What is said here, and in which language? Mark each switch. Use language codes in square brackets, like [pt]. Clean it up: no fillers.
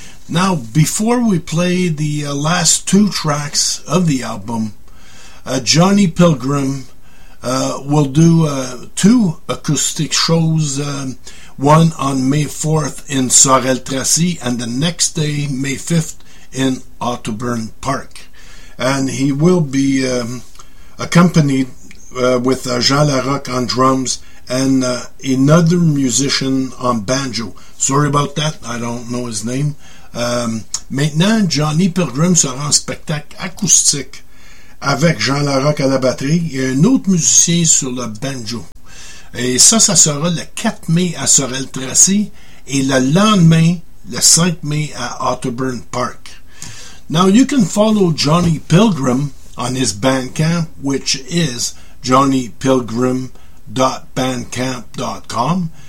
[en] Now, before we play the last two tracks of the album, Johnny Pilgrim will do two acoustic shows, one on May 4th in Sorel-Tracy and the next day, May 5th, in Otterburn Park. And he will be accompanied with Jean Larocque on drums and another musician on banjo. Sorry about that, I don't know his name. [fr] Maintenant, Johnny Pilgrim sera en spectacle acoustique avec Jean Larocque à la batterie et un autre musicien sur le banjo. Et ça, ça sera le 4 mai à Sorel-Tracy et le lendemain, le 5 mai à Otterburn Park. [en] Now, you can follow Johnny Pilgrim on his Bandcamp, which is johnnypilgrim.bandcamp.com.